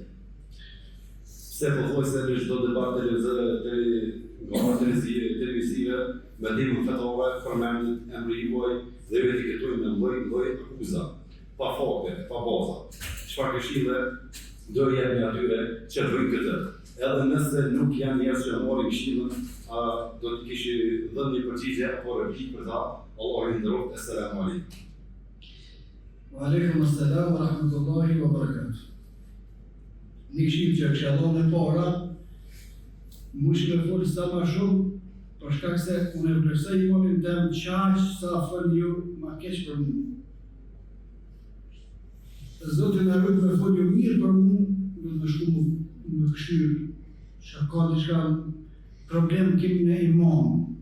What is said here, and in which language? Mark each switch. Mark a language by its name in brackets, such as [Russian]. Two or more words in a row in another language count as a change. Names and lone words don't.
[Albanian] Pse pothuajse në çdo debat televizive, me dimën fetare, përmendet emri juaj dhe ju etiketojnë me lloj akuza, pa fakte, pa baza. Çfarë këshille do jepni atyre që bëjnë këtë? Edhe nëse nuk janë njerëz që marrin këshillën, do të kishë dhënë një përgjigje apo replikë për ta. Allahu i nderoft. [Arabic] السلام عليكم. وعليكم السلام ورحمة الله وبركاته. [Albanian] Një këshillë që kësha dhënë e para, mush me folë sa ma shumë, për shkak se unë e vlerësoj imanin tem qaq sa fol ju ma keq për mua. Zoti na rrit me fol ju mirë për mua, më shku më këshyr, që ka diçka problem kemi në iman.